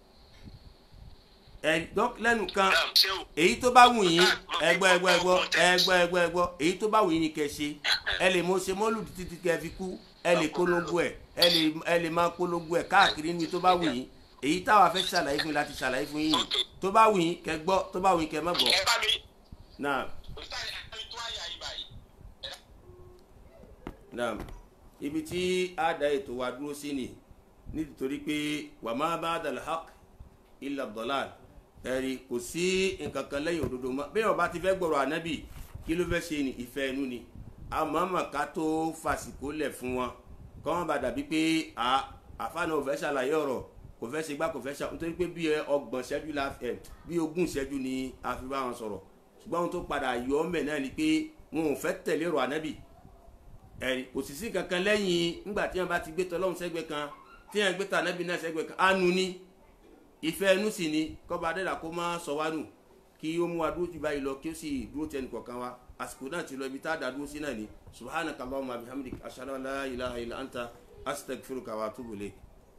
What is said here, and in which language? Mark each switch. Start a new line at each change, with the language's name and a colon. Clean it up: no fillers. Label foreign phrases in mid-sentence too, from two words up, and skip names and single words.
Yoruba: lẹ́nu kan èyí tó bá wù yín ẹgbọ́ èyí tó bá wù yín ni kẹ́ ṣe ẹ lè mọ ṣe mọ́lùdù títí kẹ́ fi kú ẹ lè polongo ẹ lè máa polongo ẹ káàkiri níbi tó bá wù yín èyí táwa fẹ́ ṣàlàyé fún yín láti ṣàlàyé fún yín tó bá wù yín kẹ́ gbọ́ tó bá wù yín kẹ́ má gbọ́. Naam ibi tí a dá ètò wa dúró sí ni nítorí pé
Arabic: وما بعد الحق إلا الضلال
Yoruba: ẹ̀rí kò sí nǹkan kan lẹ́yìn òdodo mọ́ bí wọ́n bá ti fẹ́ gbọ́rọ̀ ànábì kí ló fẹ́ ṣe ni ìfẹ́ inú ni àmọ́mọ́ ká tó fàsìkò lẹ̀ fún wọn kọ́ wọn bá dàbí pé àfáàná ò fẹ́ ṣàlàyé ọ̀rọ̀ kò fẹ́ ṣe gbá kò fẹ́ ṣe nítorí pé bí 30 ṣẹ́jú bí 20 ṣẹ́jú ni a fi bá wọn sọ̀rọ̀ ṣùgbọ́n ohun tó padà yọ ọ́ mẹ́ náà ni pé wọn ò fẹ́ tẹ̀lé ọ̀rọ̀ ànábì ẹ̀rí kò sì sí kankan lẹ́yìn nígbà tí wọn bá ti gbé tọ́lọ́hún sẹ́gbẹ́ kan tí wọn gbé tànábì náà sẹ́gbẹ́ kan ánú ni ìfẹ́ ẹnu sì ni kọ́ba adẹ́dà kó má sọ wá nù kí ó mú wa dúró jù báyìí lọ kí ó sì dúró tẹnu kọ̀ọ̀kan wa àsìkò náà ti lọ ibi tá a dá dúró sí náà ni
Arabic: سبحانك اللهم بحمدك أشهد أن لا إله إلا أنت أستغفرك وأتوب إليك.